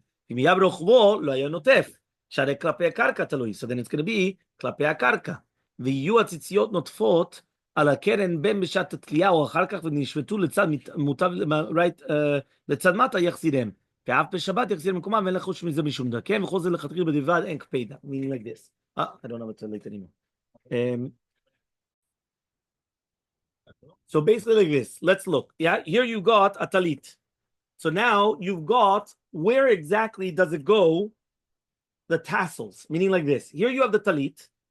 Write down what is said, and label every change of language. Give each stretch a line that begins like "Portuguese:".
Hebrew: אם יהיה ברוחבו, לא היה נוטף. שהרי כלפי הקרקע תלוי.
English: So then it's going to be
Hebrew: כלפי הקרקע. ויהיו הציציות נוטפות על הקרן בין בשעת התלייה או אחר כך ונשפטו לצד מוטב, לצד מטה יחזירם. ואף בשבת יחזיר מקומם ואין לחוש מזה משום דרכם וכל זה לכתחילה בדיעבד אין קפידה.
English: Meaning like this. I don't know what to relate anymore. So basically like this. Let's look. Yeah, here you got a talit. So now you've got, where exactly does it go? The tassels. Meaning like this. Here you have the talit.